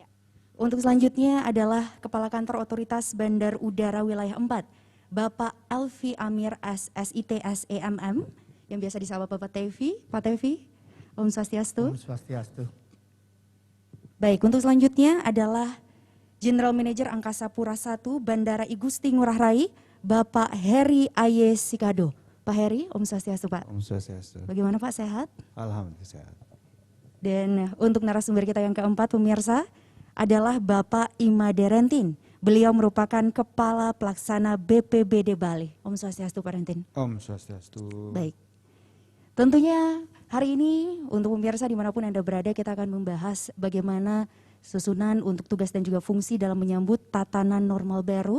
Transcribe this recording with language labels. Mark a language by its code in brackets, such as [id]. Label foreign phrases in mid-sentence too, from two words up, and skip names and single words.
[id] Untuk selanjutnya adalah Kepala Kantor Otoritas Bandar Udara Wilayah 4, Bapak Elvi Amir SSIT SEMM, yang biasa disapa Bapak Tevi. Pak Tevi, [sa] Om Swastiastu. Om Swastiastu. [id] Baik, untuk selanjutnya adalah [en] General Manager [id] Angkasa Pura I Bandara I Gusti Ngurah Rai, Bapak Heri Aye Sikado. Pak Heri, [sa] Om Swastiastu [id] Pak. [sa] Om Swastiastu. [id] Bagaimana Pak, sehat? Alhamdulillah sehat. Dan untuk narasumber kita yang keempat pemirsa adalah Bapak Imade Rentin. Beliau merupakan Kepala Pelaksana BPBD Bali. [sa] Om Swastiastu [id] Pak Rentin. [sa] Om Swastiastu. [id] Baik. Tentunya hari ini untuk pemirsa dimanapun Anda berada kita akan membahas bagaimana susunan untuk tugas dan juga fungsi dalam menyambut tatanan normal baru.